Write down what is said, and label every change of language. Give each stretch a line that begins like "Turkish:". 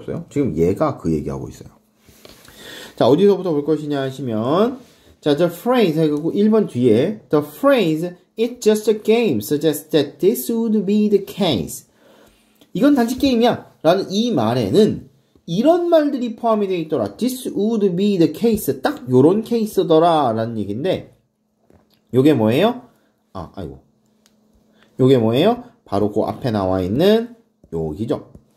Korean: 지금 얘가 그 얘기하고 있어요. 자, 어디서부터 볼 것이냐 하시면, 자,
English: the phrase,
Korean: 그리고 1번 뒤에
English: the phrase "It's just a game" suggests that this would be the case.
Korean: 이건 단지 게임이야 라는 이 말에는 이런 말들이 포함이 되어 있더라.
English: This would be the case.
Korean: 딱 요런 케이스더라 라는 얘기인데, 요게 뭐예요? 요게 뭐예요? 바로 그 앞에 나와 있는 여기죠.